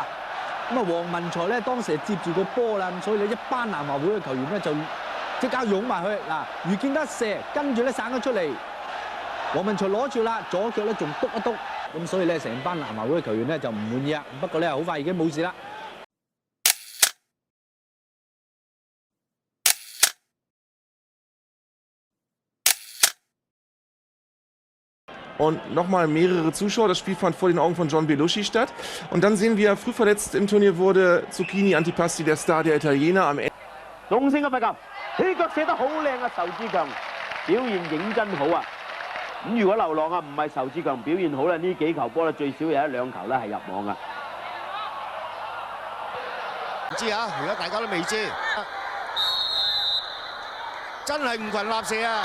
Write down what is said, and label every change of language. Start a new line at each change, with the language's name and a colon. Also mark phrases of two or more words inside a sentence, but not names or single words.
Cantonese: 咁啊，黃文才咧當時係接住個波啦，咁所以咧一班南華會嘅球員咧就即刻擁埋去嗱，余建德射，跟住咧散咗出嚟，黃文才攞住啦，左腳咧仲篤一篤，咁所以咧成班南華會嘅球員咧就唔滿意啊！不過咧好快已經冇事啦。
German: Und nochmal mehrere Zuschauer. Das Spiel fand vor den Augen von John Belushi statt. Und dann sehen wir, früh verletzt im Turnier wurde Zucchini Antipasti, der Star der Italiener, am Ende.
Cantonese: 龍勝嘅罰球，起腳射得好靚啊！仇志強表現認真好啊！咁如果流浪啊唔係仇志強表現好咧，呢幾球波咧最少有1、2球咧係入網噶。唔知啊，而家大家都未知，真係吳群立射啊！